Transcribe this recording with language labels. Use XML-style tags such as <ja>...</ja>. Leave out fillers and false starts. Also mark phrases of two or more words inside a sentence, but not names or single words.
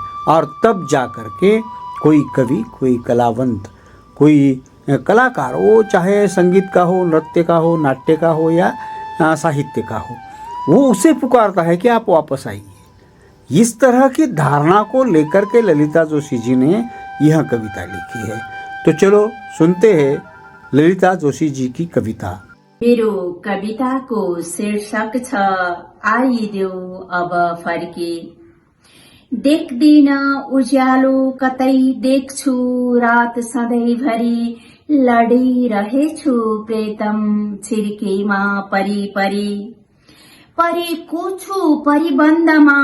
<hi>और तब जा कर के कोई कवि, कोई कलावंत, कोई कलाकार, वो चाहे संगीत का हो, नृत्य का हो, नाट्य का हो या साहित्य का हो, वो उसे पुकारता है कि आप वापस आइए। इस तरह की धारणा को लेकर के ललिता जोशी जी ने यह कविता लिखी है। तो चलो सुनते हैं ललिता जोशी जी की कविता।</hi> <ne>मेरो कविताको शीर्षक छ आइदेऊ अब फर्की। देख्दिन उज्यालो कतै देख्छु रात सधैँभरि लडिरहेछु प्रेतम छिर्केमा परी परी परेको छु परिबन्धमा</ne>